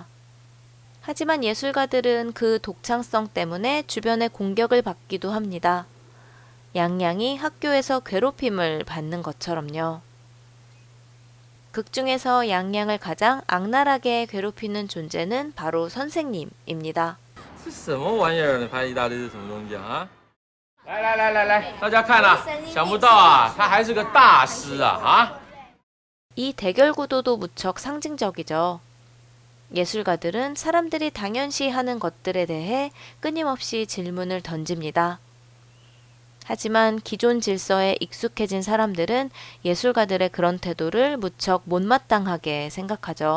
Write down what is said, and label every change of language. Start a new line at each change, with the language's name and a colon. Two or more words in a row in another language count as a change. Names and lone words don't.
Korean: 하지만 예술가들은 그 독창성 때문에 주변의 공격을 받기도 합니다. 양양이 학교에서 괴롭힘을 받는 것처럼요. 극 중에서 양양을 가장 악랄하게 괴롭히는 존재는 바로 선생님입니다.
Chinese: 是什么玩意儿？你拍一大堆是什么东西啊？来，大家看啊，想不到啊，他还是个大师啊！
Korean: 이 대결 구도도 무척 상징적이죠. 예술가들은 사람들이 당연시 하는 것들에 대해 끊임없이 질문을 던집니다. 하지만 기존 질서에 익숙해진 사람들은 예술가들의 그런 태도를 무척 못마땅하게 생각하죠.